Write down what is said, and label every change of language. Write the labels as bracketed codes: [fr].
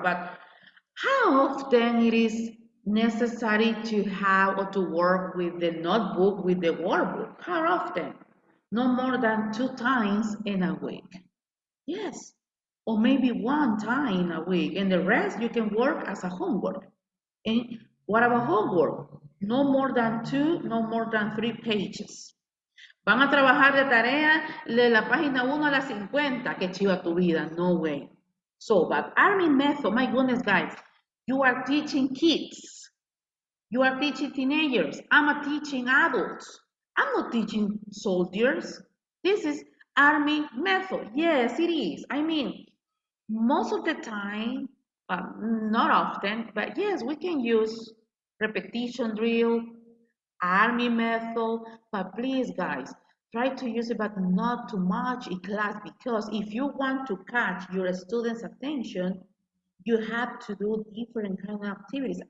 [en] But how often it is necessary to have or to work with the notebook, with the workbook? How often? No more than 2 times in a week. Yes. Or maybe 1 time in a week. And the rest you can work as a homework. And what about homework? No more than 2, no more than 3 pages. [es] Van a trabajar de tarea de la página 1 a la 50. Qué chiva tu vida. [en] No way. So, but army method, my goodness, guys, you are teaching kids. You are teaching teenagers. I'm teaching adults. I'm not teaching soldiers. This is army method. Yes, it is. I mean, most of the time, not often, but yes, we can use repetition drill, army method, but please, guys, try to use it, but not too much in class, because if you want to catch your students' attention, you have to do different kind of activities.